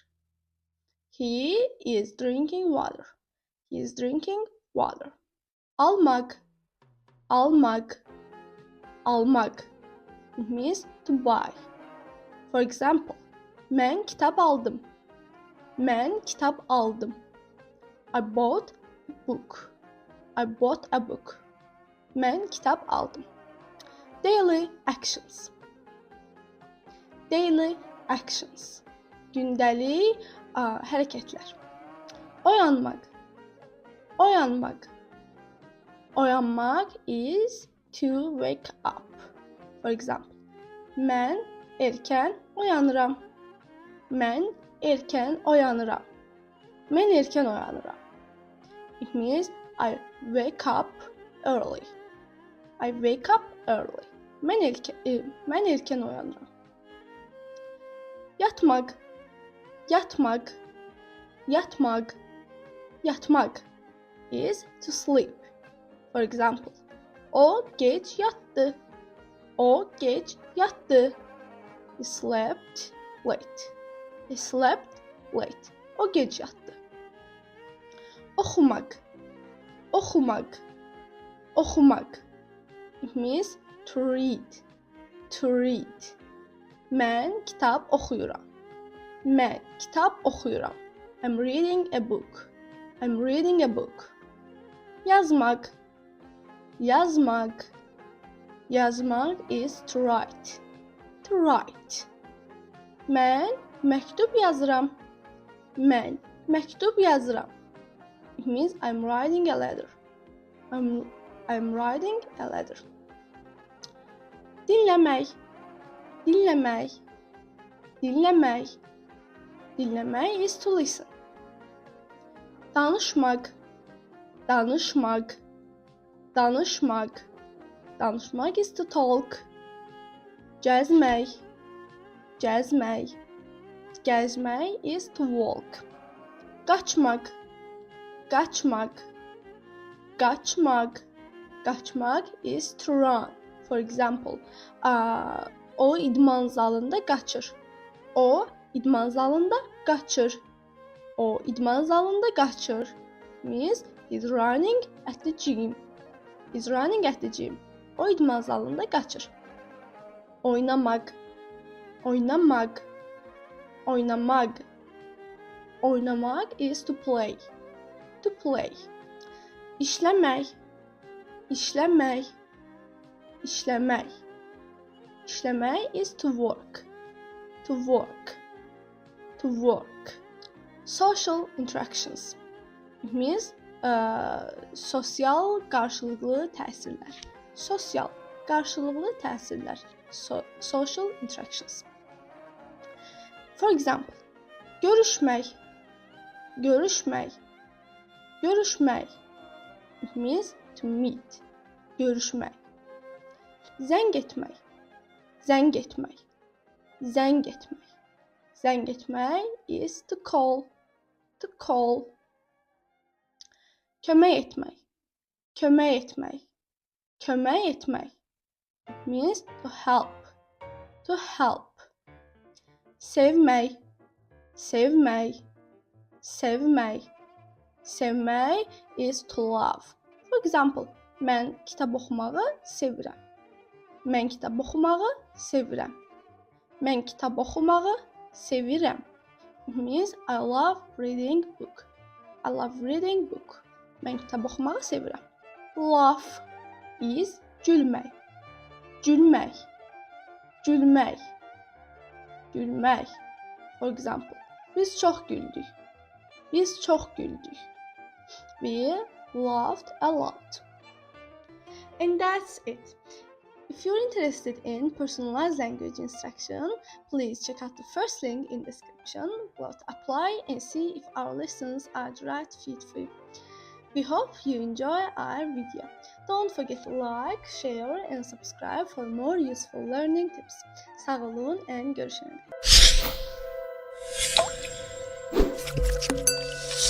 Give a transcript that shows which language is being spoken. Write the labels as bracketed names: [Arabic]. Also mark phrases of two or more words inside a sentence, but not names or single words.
[English] He is drinking water. He is drinking water. Almak. [Azerbaijani] Almak. Almak. [English] It means to buy. For example, [Azerbaijani] mən kitab aldım. Mən kitab aldım. [English] I bought a book. I bought a book. [Azerbaijani] Mən kitab aldım. [English] Daily actions. Daily actions. [Azerbaijani] Gündəlik hərəkətlər. Oyanmaq. [English] Oyanmaq. Oyanmaq is to wake up. For example, [Azerbaijani] mən erkən oyanıram. Mən erkən oyanıram. Mən erkən oyanıram. [English] It means I wake up early. I wake up early. [Azerbaijani] Mən erkən oyanıram. Yatmaq. Yatmaq. [English] Yatmaq. Yatmaq is to sleep. For example, [Azerbaijani] o gec yatdı. O gec yatdı. [English] He slept late. He slept late. [Azerbaijani] O gec yatdı. Oxumaq. Oxumaq. Oxumaq. [English] It means to read. To read. [Azerbaijani] Mən kitab oxuyuram. Mən kitab oxuyuram. [English] I'm reading a book. I'm reading a book. [Azerbaijani] Yazmaq. [English] Yazmaq. Yazmaq is to write. To write. [Azerbaijani] Mən məktub yazıram. Mən məktub yazıram. [English] It means I'm writing a letter. I'm writing a letter. [Azerbaijani] Dinləmək. Dinləmək. Dinləmək. [English] Dinləmək is to listen. [Azerbaijani] Danışmaq. Danışmaq. Danışmaq. [English] Danışmaq is to talk. [Azerbaijani] Gəzmək. [English] Gəzmək. Gəzmək is to walk. [Azerbaijani] Qaçmaq. Qaçmaq. [English] Qaçmaq. Qaçmaq is to run. For example, [Azerbaijani] o idman zalında qaçır. O idman zalında qaçır. O idman zalında qaçır. [English] Means he's running at the gym. He's running at the gym. [Azerbaijani] O idman zalında qaçır. Oynamaq. Oynamaq. [English] Oynamaq. Oynamaq is to play. To play. [Azerbaijani] İşləmək. İşləmək. İşləmək. [English] İşləmək is to work. To work. To work. Social interactions. It means [Azerbaijani] sosial qarşılıqlı təsirlər. Sosial qarşılıqlı təsirlər. [English] Social interactions. For example, [Azerbaijani] görüşmək. Görüşmək. Görüşmək. [English] It means to meet. [Azerbaijani] Görüşmək. Zəng etmək. Zəng etmək. Zəng etmək. Zəng etmək [English] is to call. To call. [Azerbaijani] Kömək etmək. Kömək etmək. Kömək etmək. [English] It means to help. To help. [Azerbaijani] Sevmək. Sevmək. Sevmək. [English] Sevmək is to love. For example, [Azerbaijani] mən kitab oxumağı sevirəm. Mən kitab oxumağı sevirəm. Mən kitab oxumağı sevirəm. [English] It means I love reading book. I love reading book. [Azerbaijani] Mən kitab oxumağı sevirəm. [English] Laugh is gülmək. Gülmək. [Azerbaijani] Gülmək. Gülmək. [English] For example, [Azerbaijani] biz çox güldük. Biz çox güldük. [English] We laughed a lot. And that's it. If you're interested in personalized language instruction, please check out the first link in the description. Go to apply and see if our lessons are the right fit for you. We hope you enjoy our video. Don't forget to like, share and subscribe for more useful learning tips. [Azerbaijani] Sağ olun and görüşene dek.